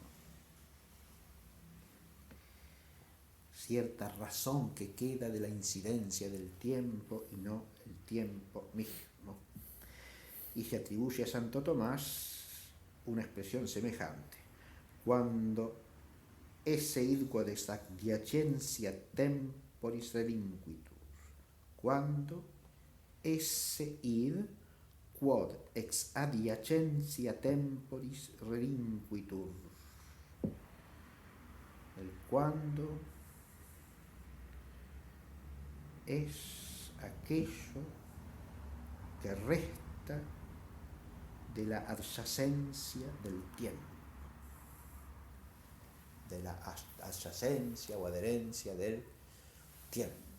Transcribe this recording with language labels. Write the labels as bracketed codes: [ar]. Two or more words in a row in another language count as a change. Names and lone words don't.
[es] Cierta razón que queda de la incidencia del tiempo y no el tiempo mismo. Y se atribuye a Santo Tomás una expresión semejante. [la] Cuando esse id quod ex adiacentia temporis relinquitur. Cuando esse id quod ex adiacentia temporis relinquitur. [es] El cuando es aquello que resta de la adyacencia del tiempo, de la adyacencia o adherencia del tiempo.